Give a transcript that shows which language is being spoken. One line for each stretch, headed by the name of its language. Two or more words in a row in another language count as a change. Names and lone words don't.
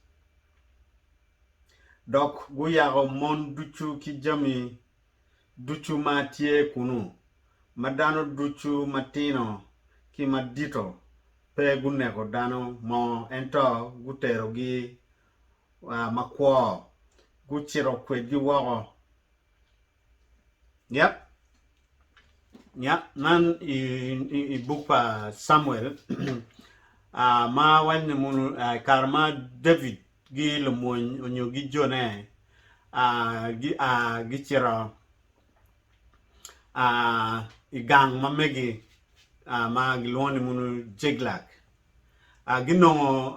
Acoli: Dok guyago mon duchu ki jami duchu matie kunu. Madano duchu matino ki madito. Pe gunego dano mo ento gutero gi makwo guchiro kwed gi wogo. Yep. Nan I book pa Samuel ma wanye munu karma David gi lumon onyo gi jone gi chiro igang mamegi ma gilwoni munu Jiklak ginongo